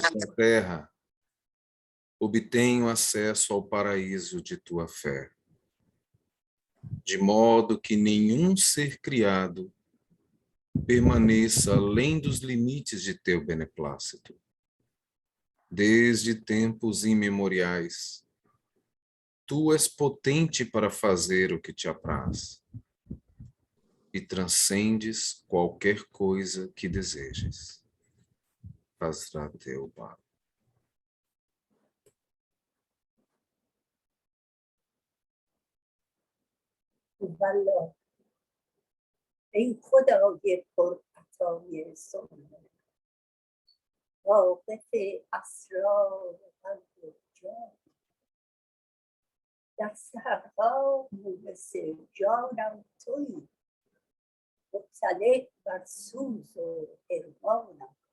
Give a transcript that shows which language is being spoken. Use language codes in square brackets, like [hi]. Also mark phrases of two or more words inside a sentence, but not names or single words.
[pt] da terra obtenham acesso ao paraíso de tua fé, de modo que nenhum ser criado permaneça além dos limites de teu beneplácito. Desde tempos imemoriais, tu és potente para fazer o que te apraz e transcendes qualquer coisa que desejes. Hazrat-ul-Baqi. [fa] والله ای خدای پر عطای سنت واقف اسرار قلب و جان در سحرها مونس جانم تویی مطلع بر سوز و حرمانم